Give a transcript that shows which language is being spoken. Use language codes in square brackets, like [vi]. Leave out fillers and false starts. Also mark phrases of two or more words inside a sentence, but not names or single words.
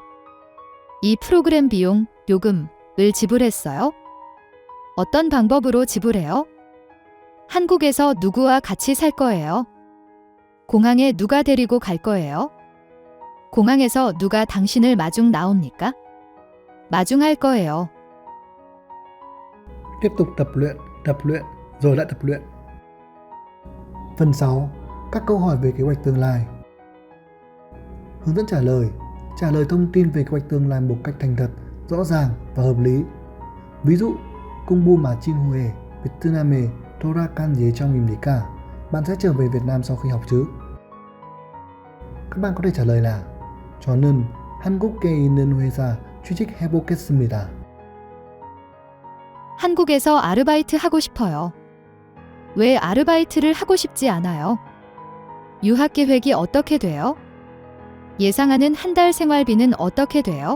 [ko] 이 프로그램 비용, 요금을 지불했어요? 어떤 방법으로 지불해요? 한국에서 누구와 같이 살 거예요? 공항에 누가 데리고 갈 거예요? 공항에서 누가 당신을 마중 나옵니까? 마중할 거예요. [vi] Tiếp tục tập luyện, rồi lại tập luyện. Phần 6. Các câu hỏi về kế hoạch tương lai. Hướng dẫn trả lời thông tin về kế hoạch tương lai một cách thành thật, rõ ràng và hợp lý. Ví dụ, [ko] 공부 마친 후, Vietnam에 돌아간 예정입니까? [vi] Bạn sẽ trở về Việt Nam sau khi học chứ? Các bạn có thể trả lời là [ko] 저는 한국에 있는 회사 취직해보겠습니다. 한국에서 아르바이트 하고 싶어요. 왜 아르바이트를 하고 싶지 않아요? 유학 계획이 어떻게 돼요? 예상하는 한 달 생활비는 어떻게 돼요?